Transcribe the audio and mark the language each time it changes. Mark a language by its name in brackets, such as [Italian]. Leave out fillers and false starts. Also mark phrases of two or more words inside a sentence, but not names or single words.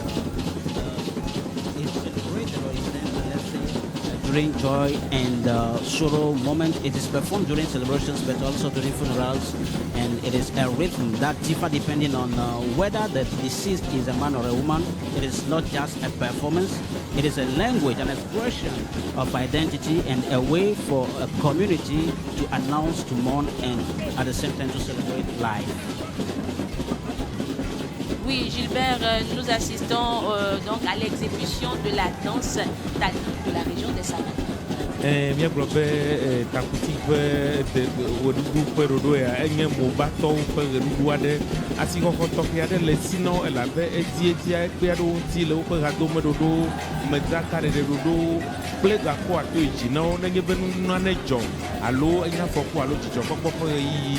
[English] During joy and sorrow moment, it is performed during celebrations but also during funerals, and it is a rhythm that differs depending on whether the deceased is a man or a woman. It is not just a performance, it is a language, an expression of identity and a way for a community to announce, to mourn, and at the same time to celebrate life. [French] Oui, Gilbert, nous assistons donc à l'exécution de la danse talcoute de la région des Savanes. [Ewe] Míagblɔ be takuti ƒe ʋeɖuɖu ƒe ɖoɖo ya enye mobatɔwo ƒe ʋeɖuɖu aɖe. Asixɔxɔ tɔxɛ aɖe le esi na wo elabe edzia ekpea ɖe wo ŋuti le woƒe hadomeɖoɖo, medzakaɖeɖe ɖoɖo kple gakpo ato yi dzi na wo nenye be nane dzɔ alo enye afɔku alo dzidzɔkpɔkpɔ ƒe ɣeyiɣi.